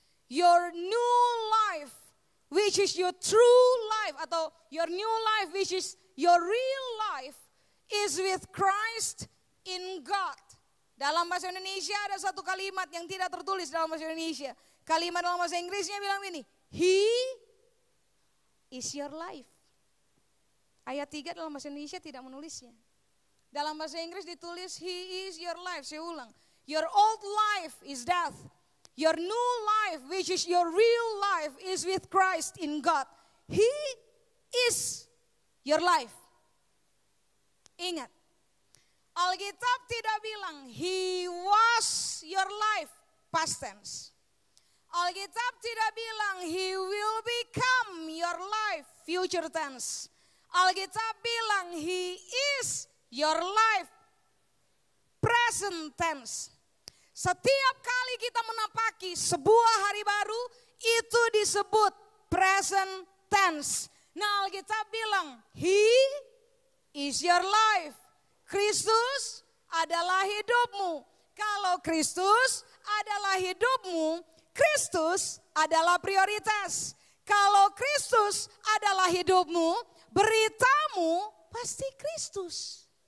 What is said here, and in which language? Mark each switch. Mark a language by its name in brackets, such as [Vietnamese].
[English] Your new life, which is your true life, [Indonesian] atau [English] your new life which is your real life, is with Christ in God. [Indonesian] Dalam bahasa Indonesia ada satu kalimat yang tidak tertulis dalam bahasa Indonesia. Kalimat dalam bahasa Inggrisnya bilang ini, [English] He is your life. [Indonesian] Ayat 3 dalam bahasa Indonesia tidak menulisnya. Dalam bahasa Inggris ditulis [English] He is your life. [Indonesian] Saya ulang, [English] your old life is death. Your new life, which is your real life, is with Christ in God. He is your life. [Indonesian] Ingat, Alkitab tidak bilang [English] He was your life, past tense. [Indonesian] Alkitab tidak bilang [English] he will become your life, future tense. [Indonesian] Alkitab bilang [English] he is your life, present tense. [Indonesian] Setiap kali kita menapaki sebuah hari baru, itu disebut present tense. Nah, Alkitab bilang, [English] he is your life. [Indonesian] Kristus adalah hidupmu. Kalau Kristus adalah hidupmu, Kristus adalah prioritas. Kalau Kristus adalah hidupmu, beritamu pasti Kristus.